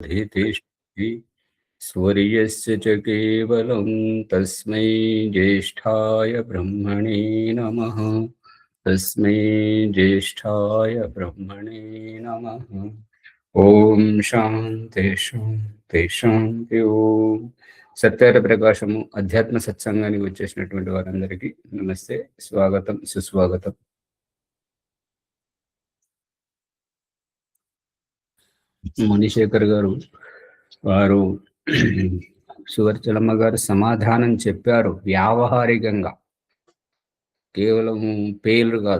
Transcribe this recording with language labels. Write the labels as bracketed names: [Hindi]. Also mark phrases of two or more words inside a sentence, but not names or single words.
[Sanskrit] तिष्ठति स्वर्यस्य च केवलं तस्मै ज्येष्ठाय ब्रह्मणे नमः। तस्मै ज्येष्ठाय ब्रह्मणे नमः। ఓం శాంతి శాంతి శాంతి. [Telugu] ఓం సత్యార ప్రకాశము అధ్యాత్మ సత్సంగానికి వచ్చేసినటువంటి వారందరికీ నమస్తే, స్వాగతం, సుస్వాగతం. మణిశేఖర్ గారు వారు సువర్చలమ్మ గారు సమాధానం చెప్పారు వ్యావహారికంగా, కేవలం పేర్లు కాదు.